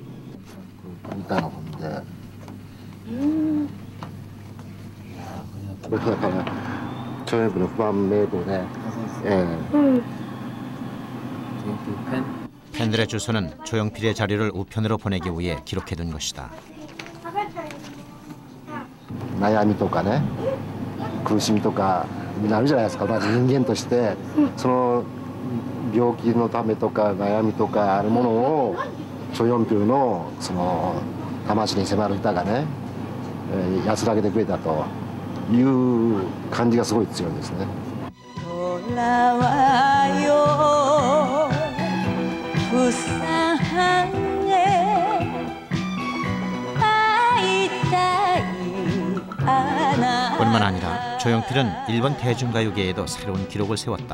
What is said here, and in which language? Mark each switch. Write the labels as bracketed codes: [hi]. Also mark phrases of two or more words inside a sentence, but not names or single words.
[ko] 조용필 후반메이도네. 팬들의 주소는 조용필의 자료를 우편으로 보내기 위해 기록해둔 것이다. [ja] 悩みとかね、苦しみとかなるじゃないですか。まず人間としてその病気のためとか悩みとかあるものをチョヨンピルのその魂に迫る歌がね、安らげてくれたという感じがすごい強いですね。 [ko] 뿐만 아니라 조용필은 일본 대중가요계에도 새로운 기록을 세웠다.